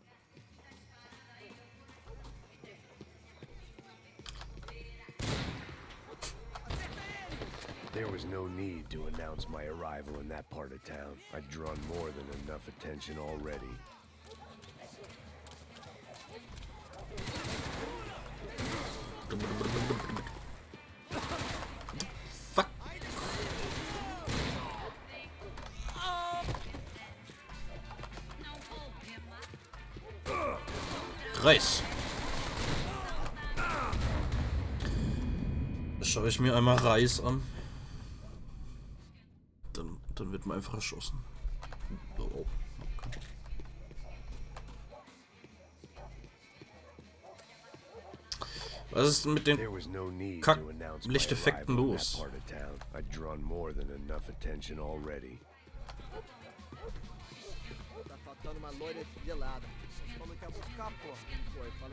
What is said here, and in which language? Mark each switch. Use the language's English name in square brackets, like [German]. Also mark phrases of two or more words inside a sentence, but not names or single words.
[English] There was no need to announce my arrival in that part of town. I'd drawn more than enough attention already. Fuck. [German] Reis. Schaue ich mir einmal Reis an. Dann wird man einfach erschossen. [English] Oh, okay. [German] Was ist denn mit den Kack-Lichteffekten los? [Portuguese] Tá faltando uma loira gelada. Você falou que ia buscar, pô. Foi, falei.